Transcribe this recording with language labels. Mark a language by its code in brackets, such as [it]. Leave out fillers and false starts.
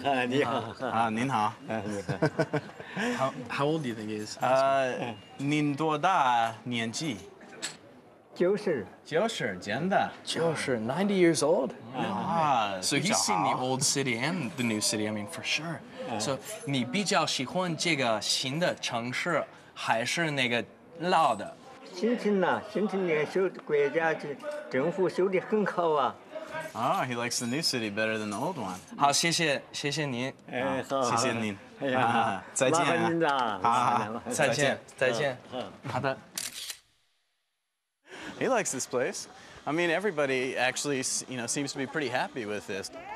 [zh] 你好。您好。 [en] How old do you think he is? [zh] 您多大年纪？90，真的。 [en] 90, 90 years old? Ah, so he's seen the old city and the new city, I mean, for sure. [zh] So 你比较喜欢这个新的城市还是那个老的？新城呐，新城的修国家政府修得很好啊。 [en] Oh, he likes the new city better than the old one. [zh] 好，谢谢您。好，谢谢您。哎呀，再见。麻烦您了。好，再见。好的。 [en] He likes this place. I mean, everybody actually, you know, seems to be pretty happy with this.